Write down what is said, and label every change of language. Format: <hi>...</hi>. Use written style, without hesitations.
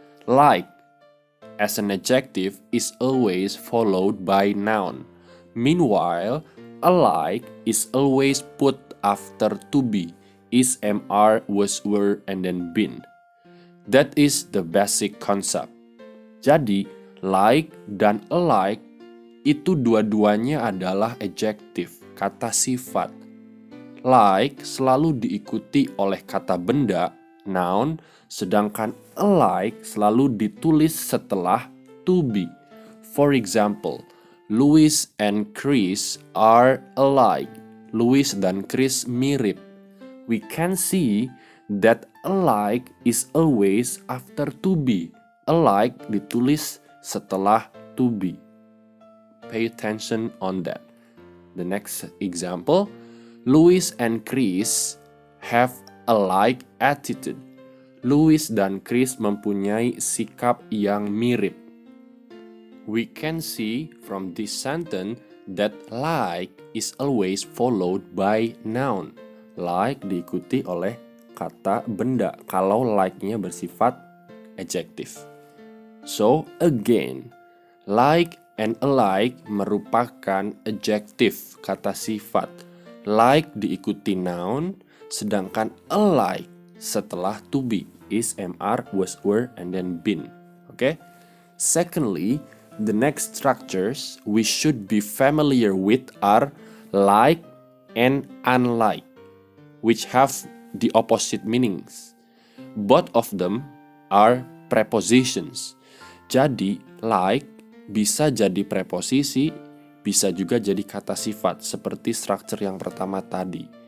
<en>Like, as an adjective, is always followed by noun. Meanwhile, alike is always put after to be. Is, MR, was, were, and then been. That is the basic concept.</en> <id>Jadi, like dan alike itu dua-duanya adalah adjective, kata sifat. Like selalu diikuti oleh kata benda, noun, sedangkan alike selalu ditulis setelah to be.</id> <en>For example, Louis and Chris are alike.</en> <id>Louis dan Chris mirip.</id> <en>We can see that alike is always after to be.</en> <id>Alike ditulis setelah to be.</id> <en>Pay attention on that. The next example, Louis and Chris have alike attitude.</en> <id>Louis dan Chris mempunyai sikap yang mirip.</id> <en>We can see from this sentence that like is always followed by noun.</en> <id>Like diikuti oleh kata benda kalau like-nya bersifat adjective.</id> <en>So again, like and alike</en> <id>merupakan adjective, kata sifat. Like diikuti noun, sedangkan alike setelah to be.</id> <en>Is, MR, was, were, and then been. Okay? Secondly, the next structures we should be familiar with are like and unlike, which have the opposite meanings. Both of them are prepositions.</en> <id>Jadi, like bisa jadi preposisi, bisa juga jadi kata sifat, seperti structure yang pertama tadi.</id>